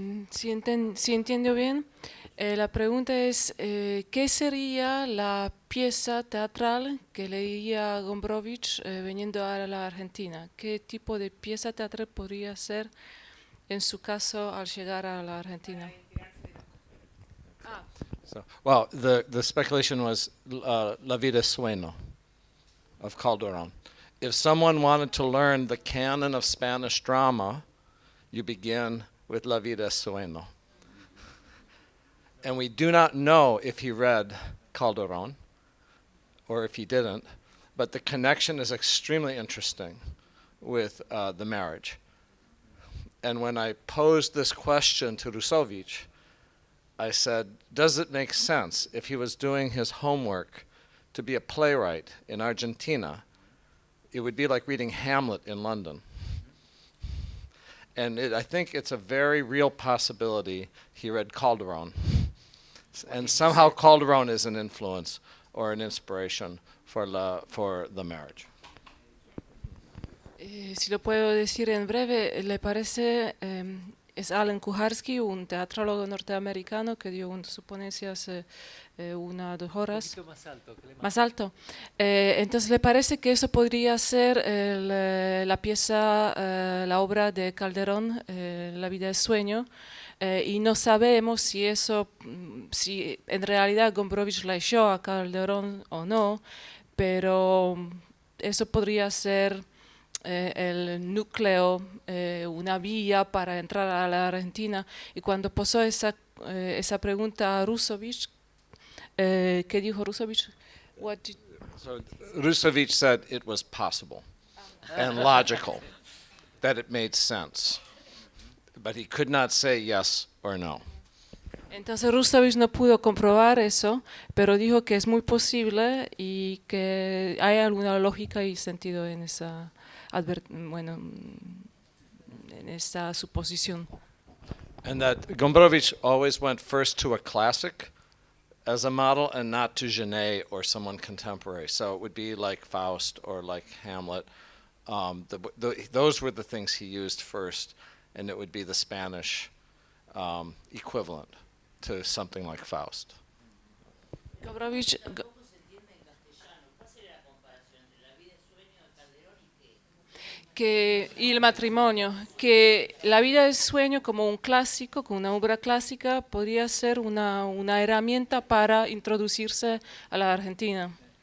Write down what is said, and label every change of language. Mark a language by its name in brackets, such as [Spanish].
[Spanish] Si entiendo bien, la pregunta es, ¿qué sería la pieza teatral que leía Gombrowicz viniendo a la Argentina? ¿Qué tipo de pieza teatral podría ser en su caso al llegar a la Argentina? [English] So, well, the speculation was La Vida es Sueño of Calderón. If someone wanted to learn the canon of Spanish drama, you begin with La Vida es Sueño. And we do not know if he read Calderón or if he didn't, but the connection is extremely interesting with the marriage. And when I posed this question to Rusovich, I said, does it make sense if he was doing his homework to be a playwright in Argentina? It would be like reading Hamlet in London. And I think it's a very real possibility he read Calderón. And somehow Calderón is an influence or an inspiration for the marriage. [Spanish] Si lo puedo decir en breve, ¿le parece? Es Alan Kucharski, un teatrólogo norteamericano que dio su ponencia hace 1 o 2 horas. Un poquito más alto. Más alto. Entonces, ¿le parece que eso podría ser la pieza, la obra de Calderón, La vida es sueño? Y no sabemos si eso, si en realidad Gombrowicz leyó a Calderón o no, pero eso podría ser el núcleo, una vía para entrar a la Argentina. Y cuando posó esa pregunta a Rusovich, ¿qué dijo Rusovich? [English] So Rusevich said it was possible and logical, that it made sense, but he could not say yes or no. [Spanish] Entonces Rusovich no pudo comprobar eso, pero dijo que es muy posible y que hay alguna lógica y sentido en esa, en esa suposición. [English] And that Gombrowicz always went first to a classic as a model and not to Genet or someone contemporary. So it would be like Faust or like Hamlet. Those were the things he used first, and it would be the Spanish equivalent to something like Faust. [Spanish] Gombrowicz, y el matrimonio, que la vida es sueño como un clásico, como una obra clásica, podría ser una herramienta para introducirse a la Argentina.